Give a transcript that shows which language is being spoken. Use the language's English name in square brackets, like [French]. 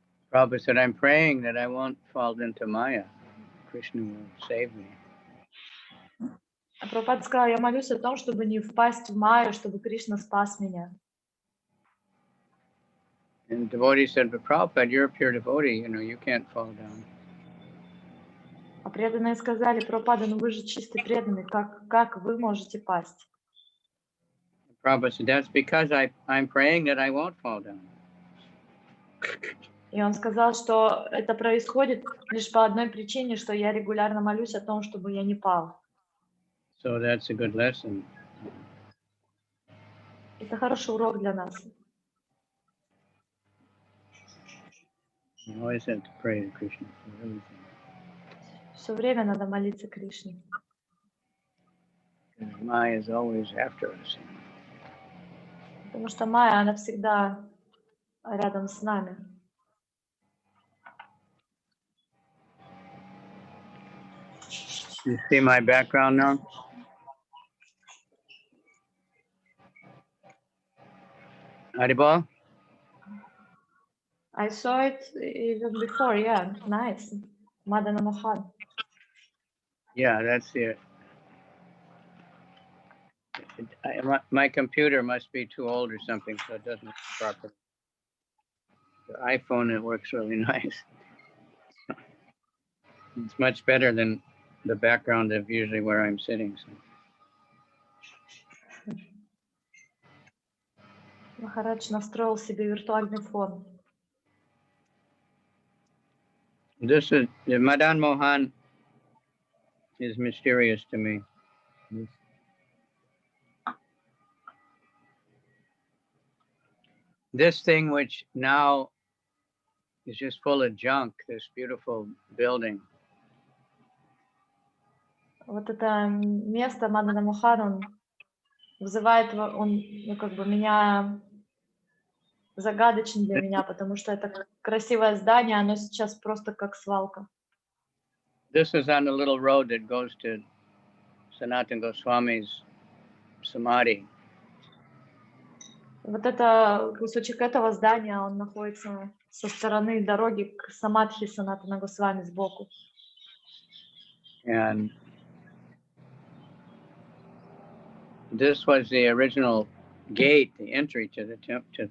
[English] Prabhupada said, I'm praying that I won't fall into Maya. Krishna will save me. [Russian] А Прабхупада сказал, я молюсь о том, чтобы не впасть в Майю, чтобы Кришна спас меня. [English] And the devotee said, but Prabhupada, you're a pure devotee, you can't fall down. [Russian] А преданные сказали, Прабхупада, ну вы же чистый преданный, как вы можете пасть? [English] Prabhupada said, that's because I'm praying that I won't fall down. [Russian] И он сказал, что это происходит лишь по одной причине, что я регулярно молюсь о том, чтобы я не пал. [English] So that's a good lesson. [Russian] Это хороший урок для нас. [English] You always have to pray to Krishna for everything. [Russian] Все время надо молиться Кришне. [English] Maya is always after us. [Russian] Потому что Майя, она всегда рядом с нами. [English] You see my background now? Haribol? I saw it even before, yeah, nice. Madana Mohan. Yeah, that's it. My computer must be too old or something, so it doesn't work properly. The iPhone, it works really nice. It's much better than the background of usually where I'm sitting. So. [Russian] Махарадж настроил себе виртуальный фон. [English] This is Madan Mohan is mysterious to me. This thing, which now is just full of junk, this beautiful building. [Russian] Вот это место Мадана Мохан, он вызывает, меня загадочен для меня, потому что это красивое здание, оно сейчас просто как свалка. [English] This is on the little road that goes to Sanatana Goswami's samadhi. [Russian] Вот это кусочек этого здания, он находится со стороны дороги к самадхи Санатана Госвами сбоку. [English] And this was the original gate, the entry to the temple.